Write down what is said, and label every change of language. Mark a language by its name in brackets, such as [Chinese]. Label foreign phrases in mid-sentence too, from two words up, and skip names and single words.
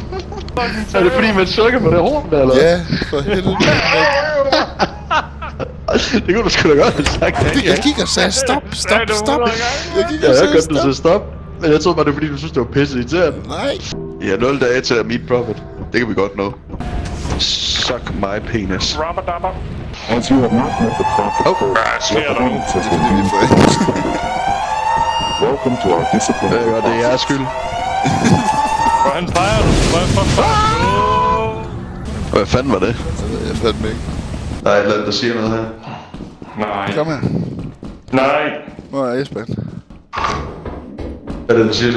[Danish] Er det fordi, man trykker på det horn der, eller? Ja, for helvede. Det kunne du sgu da godt have sagt. Jeg gik og sagde stop. Jeg gik Ja, og jeg sagde godt, du stop. sagde stop. Men jeg troede bare, det var fordi, du synes, det var pisse irriterende. Nej. Ja, 0 dage til at [English] meet profit. [Danish] Det kan vi godt nå. [English] Suck my penis. Rabba-dabba. As you have not met the profit code, [Danish] Hvad sker der nu? Det er fordi, vi får ikke. [English] welcome to our discipline. [Danish] Og det er jeres skyld. Hvor han peger du? Hvad fanden var det? Det ved jeg fandme ikke. Der er et eller andet, der siger noget her. Nej. Kom her. Nej. Hvor er Esben? Hvad er det, der siger så?